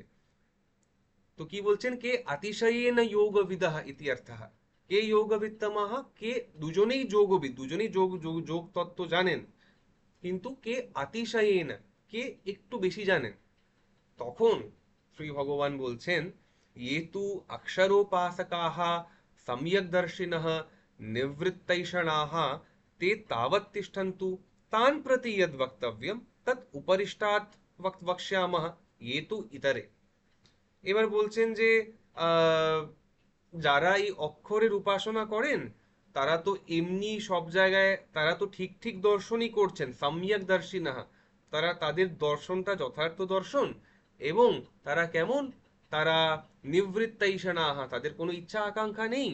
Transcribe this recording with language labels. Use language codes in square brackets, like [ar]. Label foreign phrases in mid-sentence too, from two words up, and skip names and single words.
[bn] তো কি বলছেন, কে [sa] অতিশয়েন যোগবিদঃ ইতি অর্থঃ, [bn] কে যোগবিত্তমাহ, কে দুজনেই যোগবিদ, দুজনেই যোগ যোগ যোগ তত্ত্ব জানেন, কিন্তু কে অতিশয়েন, কে একটু বেশি জানেন। তখন শ্রী ভগবান বলছেন [sa] ये तु अक्षरोपासकाः सम्यग्दर्शिनः निवृत्तैषणाः ते तावत् तिष्ठन्तु तान् प्रति यद् वक्तव्यं तत् उपरिष्टात् वक्ष्यामः ये तु इतरे। [bn] এবার বলছেন যে আহ, যারা এই অক্ষরের উপাসনা করেন তারা তো এমনি সব জায়গায়, তারা তো ঠিক ঠিক দর্শনই করছেন, [sa] সম্যক দর্শিনাহা, [bn] তারা তাদের দর্শনটা যথার্থ দর্শন। এবং তারা কেমন, তারা নিবৃত্তাইষাণাহা, তাদের কোনো ইচ্ছা আকাঙ্ক্ষা নেই।